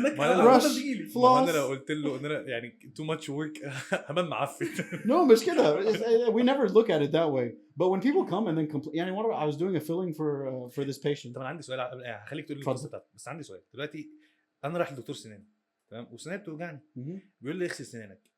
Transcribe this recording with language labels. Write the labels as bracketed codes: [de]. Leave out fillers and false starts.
[ar] ما انا لو قلت له ان انا يعني [en] too much work [ar] همام معفن. [en] No [ar] مش كده. [en] We never look at it that way. But when people come and then complain, [ar] يعني مرة [en] I was doing a filling for this patient. [ar] طبعا عندي سؤال هخليك تقول لي القصة بتاعتك، بس عندي سؤال دلوقتي. انا رايح لدكتور سنان تمام وسناني بتوجعني بيقول لي اغسل سنانك.